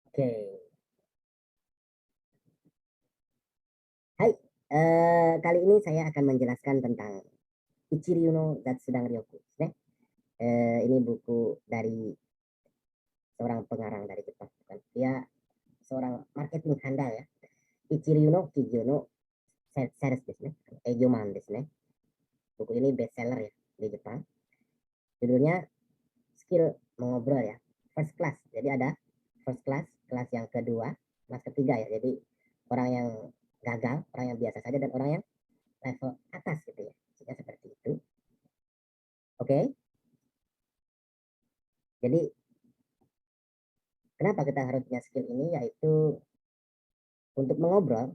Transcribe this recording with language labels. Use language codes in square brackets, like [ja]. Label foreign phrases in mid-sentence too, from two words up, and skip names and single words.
[id] Oke, hai. Kali ini saya akan menjelaskan tentang Ichiryu no Zatsudang Ryoku. Ini buku dari seorang pengarang dari Jepang. Bukan? Dia seorang marketing handal ya. [ja] 一流の企業のセールスですね. 営業マンですね. [id] Buku ini bestseller ya di Jepang. Judulnya Skill Mengobrol ya. [en] First class. [id] Jadi ada [en] first class, [id] kelas yang kedua, kelas ketiga ya. Jadi orang yang gagal, orang yang biasa saja, dan orang yang level atas gitu ya. Jika seperti itu. Oke. Jadi kenapa kita harus punya skill ini, yaitu untuk mengobrol.